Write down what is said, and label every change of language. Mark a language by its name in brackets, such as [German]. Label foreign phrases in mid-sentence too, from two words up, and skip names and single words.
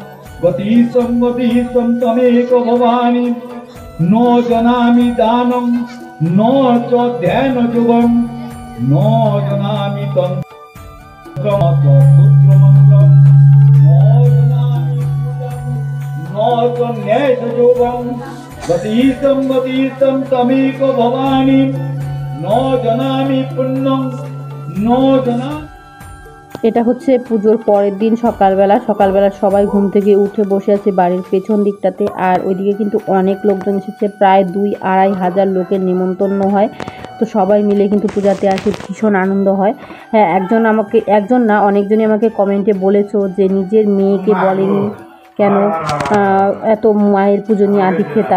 [Sanskrit] गतिसं तमेक भवानी न जानामि दानं न च ध्यानयोगं न जानामि तन्त्रमन्त्रं न जानामि पूजं न च न्याययोगं गतिसं तमेक भवानी न जानामि पुण्यं न जानामि। [Bangla] এটা হচ্ছে পুজোর পরের দিন সকালবেলা সবাই ঘুম থেকে উঠে বসে আছে বাড়ির পেছন দিকটাতে। আর ওইদিকে কিন্তু অনেক লোকজন এসেছে, প্রায় 2-2.5 হাজার লোকের নিমন্ত্রণ হয়। তো সবাই মিলে কিন্তু পূজাতে আসে, ভীষণ আনন্দ হয়। হ্যাঁ, একজন না অনেকজনই আমাকে কমেন্টে বলেছো যে নিজের মেয়েকে বলেনি কেন এত মায়ের পুজো নিয়ে আধিক্যতা।